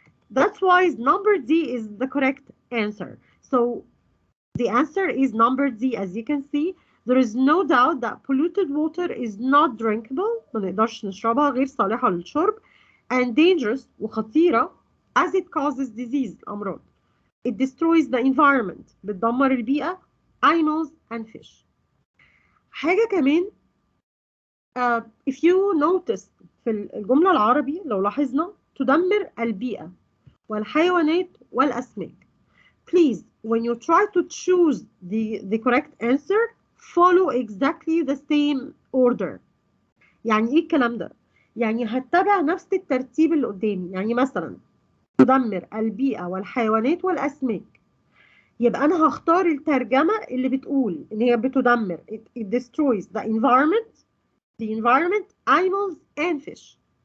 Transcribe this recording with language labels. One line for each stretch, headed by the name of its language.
English: That's why number D is the correct answer. So the answer is number D. As you can see, there is no doubt that polluted water is not drinkable.
Arabic: ما نقدرش نشربها غير صالحة للشرب.
English: And dangerous وخطيرة as it causes disease الأمراض. It destroys the environment
Arabic: بتدمر البيئة
English: animals and fish.
Arabic: حاجة كمان
English: if you notice
Arabic: في الجملة العربي لو لاحظنا تدمر البيئة والحيوانات والأسماك.
English: Please when you try to choose the correct answer follow exactly the same order.
Arabic: يعني إيه الكلام ده؟ يعني هتبع نفس الترتيب اللي قدامي. يعني مثلا تدمر البيئة والحيوانات والأسماك، يبقى أنا هختار الترجمة اللي بتقول إن هي بتدمر
English: it destroys the environment, animals and fish.